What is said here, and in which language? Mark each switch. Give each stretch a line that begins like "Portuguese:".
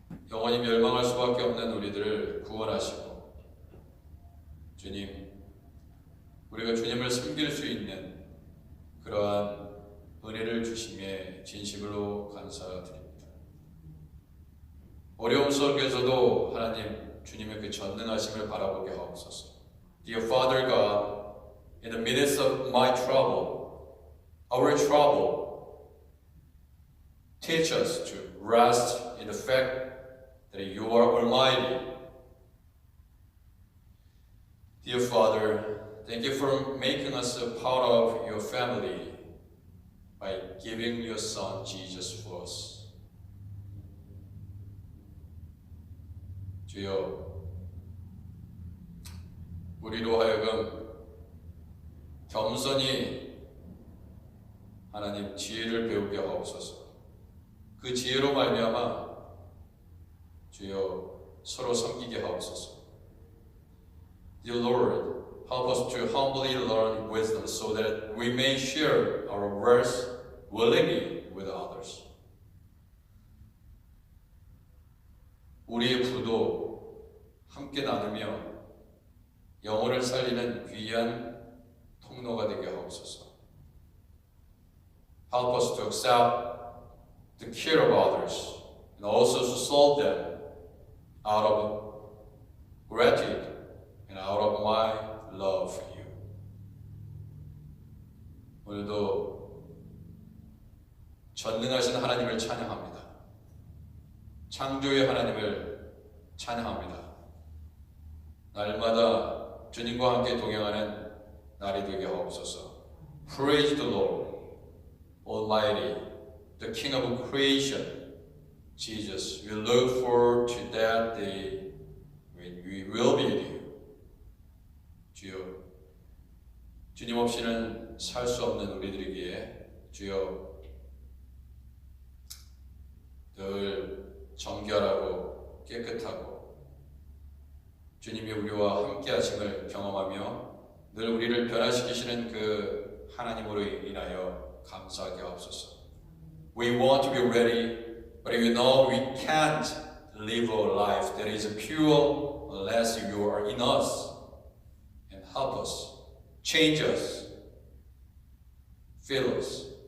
Korean: 영원히 멸망할 수밖에 없는 우리들을 구원하시고 주님, 우리가 주님을 섬길 수 있는 그러한 은혜를 주심에 진심으로 감사드립니다. 어려움 속에서도 하나님 주님의 그 전능하심을 바라보게 하옵소서.
English: Dear Father God, in the midst of my trouble, our trouble, teach us to rest in the fact that you are Almighty. Dear Father, thank you for making us a part of your family by giving your Son Jesus for us.
Korean: 주여, 우리로 하여금 겸손히 하나님 지혜를 배우게 하옵소서. 그 지혜로 말미암아 주여 서로 섬기게 하옵소서.
English: Dear Lord, help us to humbly learn wisdom so that we may share our words willingly with others.
Korean: 우리의 부도 함께 나누며 영혼을 살리는 귀한 통로가 되게 하옵소서.
English: Help us to accept the care of others, and also to solve them out of gratitude and out of my love for you.
Korean: 오늘도 전능하신 하나님을 찬양합니다. 창조의 하나님을 찬양합니다. 날마다 주님과 함께 동행하는 날이 되게 하옵소서.
English: Praise the Lord, Almighty, the King of creation. Jesus, we look forward to that day when we will be with you.
Korean: 주여, 주님 없이는 살 수 없는 우리들에게 주여 늘 정결하고 깨끗하고 주님이 우리와 함께 하심을 경험하며 늘 우리를 변화시키시는 그 하나님으로 인하여 감사하게 하옵소서.
English: We want to be ready, but we know we can't live a life that is pure unless you are in us and help us, change us, fill us.